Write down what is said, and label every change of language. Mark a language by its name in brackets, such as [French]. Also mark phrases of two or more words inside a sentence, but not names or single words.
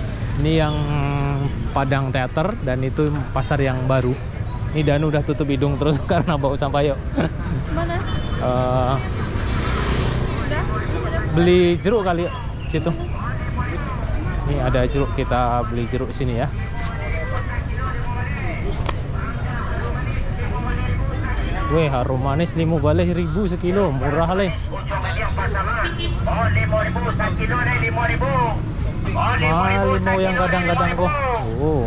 [Indonesian] Ini yang Padang Teater dan itu pasar yang baru. Ini Danu udah tutup hidung terus karena bau sampah. Yuk. Mana? Beli jeruk kali yuk, situ. Ini ada jeruk, kita beli jeruk sini ya. [Minangkabau] Weh, harum manis 5 baleh 1.000 sekilo, murah leh. Limau yang gadang-gadang kok. Oh.